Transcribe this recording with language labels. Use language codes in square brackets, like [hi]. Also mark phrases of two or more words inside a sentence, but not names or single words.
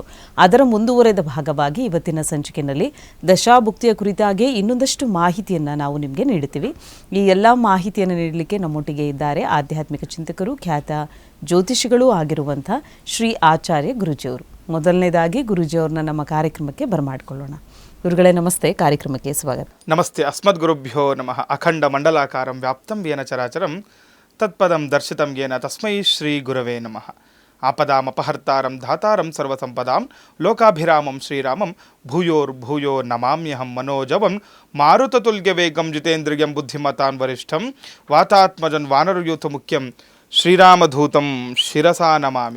[kn] ಅದರ ಮುಂದುವರೆದ ಭಾಗವಾಗಿ ಇವತ್ತಿನ ಸಂಚಿಕೆಯಲ್ಲಿ ದಶಾಭುಕ್ತಿಯ ಕುರಿತಾಗಿ ಇನ್ನೊಂದಷ್ಟು ಮಾಹಿತಿಯನ್ನು ನಾವು ನಿಮಗೆ ನೀಡುತ್ತೀವಿ. ಈ ಎಲ್ಲ ಮಾಹಿತಿಯನ್ನು ನೀಡಲಿಕ್ಕೆ ನಮ್ಮೊಟ್ಟಿಗೆ ಇದ್ದಾರೆ ಆಧ್ಯಾತ್ಮಿಕ ಚಿಂತಕರು, ಖ್ಯಾತ ಜ್ಯೋತಿಷಿಗಳೂ ಆಗಿರುವಂಥ ಶ್ರೀ ಆಚಾರ್ಯ ಗುರುಜಿಯವರು. ಮೊದಲನೇದಾಗಿ ಗುರುಜಿಯವ್ರನ್ನ ನಮ್ಮ ಕಾರ್ಯಕ್ರಮಕ್ಕೆ ಬರಮಾಡಿಕೊಳ್ಳೋಣ. ಗುರುಗಳೇ ನಮಸ್ತೆ, ಕಾರ್ಯಕ್ರಮಕ್ಕೆ ಸ್ವಾಗತ. [sa] ನಮಸ್ತೆ. ಅಸ್ಮದ್ ಗುರುಭ್ಯೋ ನಮಃ. ಅಖಂಡ ಮಂಡಲಾಕಾರಂ ವ್ಯಾಪ್ತಂ ಯೇನ ಚರಾಚರಂ ತತ್ಪದಂ ದರ್ಶಿತಂ ಯೇನ ತಸ್ಮೈ ಶ್ರೀ ಗುರವೇ ನಮಃ. ಆಪದಾಮಪಹರ್ತಾರಂ ಧಾತಾರಂ ಸರ್ವಸಂಪದಾಂ ಲೋಕಾಭಿರಾಮಂ ಶ್ರೀರಾಮಂ ಭೂಯೋ ನಮಾಮ್ಯಹಂ ಮನೋಜವಂ ಮಾರುತತುಲ್ಯ ವೇಗಂ ಜಿತೇಂದ್ರಿಯಂ ಬುದ್ಧಿಮತಾನ್ ವರಿಷ್ಠಂ ವಾತಾತ್ಮಜನ್ ವಾನರಯೂಥ ಮುಖ್ಯಂ ಶ್ರೀರಾಮಧೂತಂ ಶಿರಸಾ ನಮಾಮಿ.